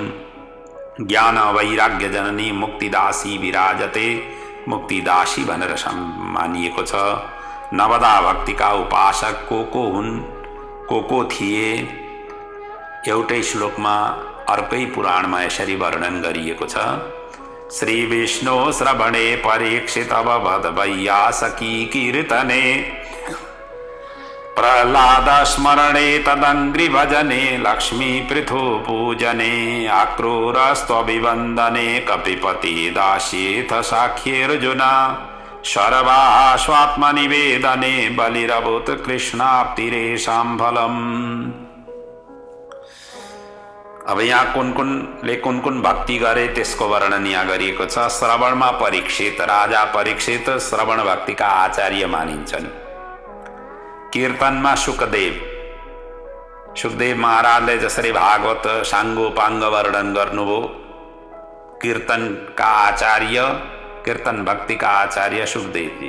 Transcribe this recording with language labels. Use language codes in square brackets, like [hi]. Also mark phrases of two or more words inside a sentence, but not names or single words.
[sa] ज्ञान वैराग्य जननी मुक्ति दासी विराजते। [ne] मुक्ति दासी भनेर मानिएको छ। नवदा भक्तिका उपासक को हुन्, को थिए, एउटै श्लोकमा अर्कै पुराणमा यसरी वर्णन गरिएको छ। [sa] श्री विष्णु श्रवणे परीक्षित अवबध वैयासकी कीर्तने प्रह्लाद स्मरणे तदङ्घ्रि भजने लक्ष्मी पृथु पूजने आक्रूरस्त्वभिवन्दने कपिपति दास्येथ साख्येऽर्जुना सर्वाः स्वात्मनिवेदने बलिरभूत् कृष्णाप्तिरेषां फलम्। [ne] अब यहाँ कुन कुन भक्ति गरे त्यसको वर्णन यहाँ गरिएको छ। श्रवणमा परीक्षित, राजा परीक्षित श्रवण भक्तिका आचार्य मानिन्छन्। कीर्तनमा सुखदेव महाराजले जसरी भागवत साङ्गोपाङ्ग वर्णन गर्नुभयो, कीर्तनका आचार्य, कीर्तन भक्तिका आचार्य सुखदेवजी।